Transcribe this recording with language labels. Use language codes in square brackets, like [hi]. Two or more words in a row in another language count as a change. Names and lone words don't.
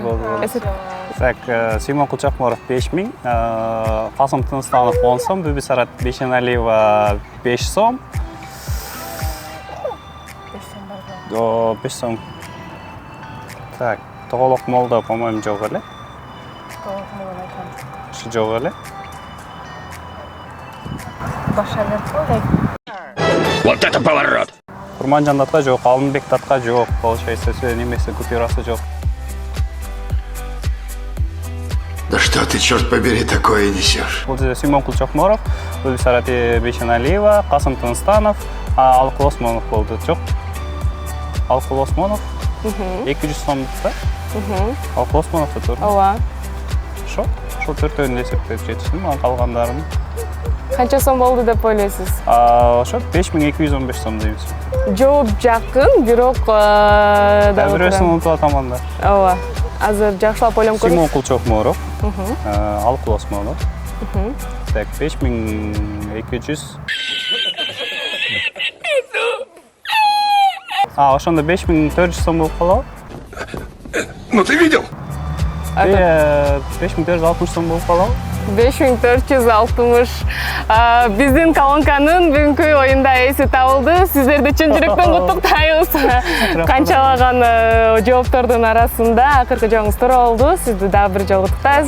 [ky] Так, Сүймөнкул Чокморов 5000, Касым Тыныстанов 10 сом, Бүбүсарат Бейшеналиева 5 сом. 5 сом. Так, Тоголок Молдо, по-моему, жок эле. Тоголок Молдо айтам. Шу жок эле. Башалет. [ru] Вот это поворот! [ky] Курманжан Датка жок, Алымбек Датка жок, получается, немесе купюрасы жок. [ru] Да что ты, черт побери, такое несешь? [ky] Бул жерде Сүймөнкул Чокморов, Бүбүсарат Бейшеналиева, Касым Тыныстанов, Алыкул Осмонов болду. Жок. Алыкул Осмонов 200 сомдукта. Алыкул Осмонов да тур. Ооба. Ошо төртөөнү эсептеп жетиштим, анан калгандарын. Канча сом болду деп ойлойсуз? Ошо 5215 сом дейбиз. Жооп жакын, бирок да бирөөсүн унутуп атам анда. Ооба. Азыр жакшылап ойлонуп көрүңүз. Сүймөнкул Чокморов, Алыкул Осмонов. Так, 5200. Ошондо 5400 сом болуп калабы? [ru] Ну ты видел? [ky] 5460 сом болуп калабы? 5460. Биздин колонканын бүгүнкү оюнда эси табылды. Сиздерди чын жүрөктөн куттуктайбыз. Канчалаган жооптордун арасында акыркы жообуңуз туура болду. Сизди дагы бир жолу куттуктайбыз.